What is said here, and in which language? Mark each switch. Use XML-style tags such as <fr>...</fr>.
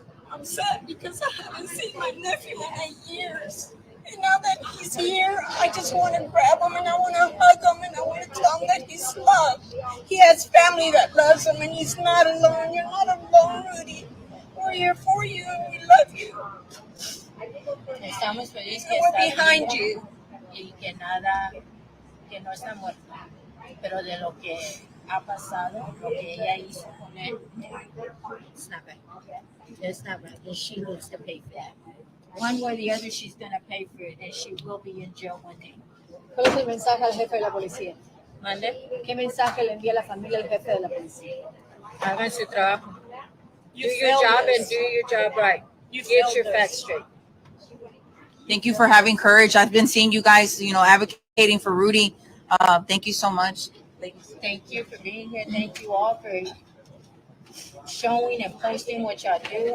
<en>I'm sad because I haven't seen my nephew in 8 years. And now that he's here, I just want to grab him and I want to hug him and I want to tell him that he's loved. He has family that loves him and he's not alone. You're not alone, Rudy. We're here for you and we love you.</en> <es>Estamos felices</es> <en>and we're behind you.</en> <es>Y que no está muerto, pero de lo que ha pasado, lo que ella hizo con él,</es> <en>it's not right. It's not right, and she needs to pay for that. One way or the other, she's going to pay for it, and she will be in jail one day.</en> <es>¿Cuál es el mensaje al jefe de la policía? ¿Mande? ¿Qué mensaje le envía la familia al jefe de la policía? Hagan su trabajo.</es> <en>Do your job and do your job right. Get your facts straight. Thank you for having courage. I've been seeing you guys, advocating for Rudy. Thank you so much. Thank you for being here. Thank you all for showing and posting what y'all do.</en>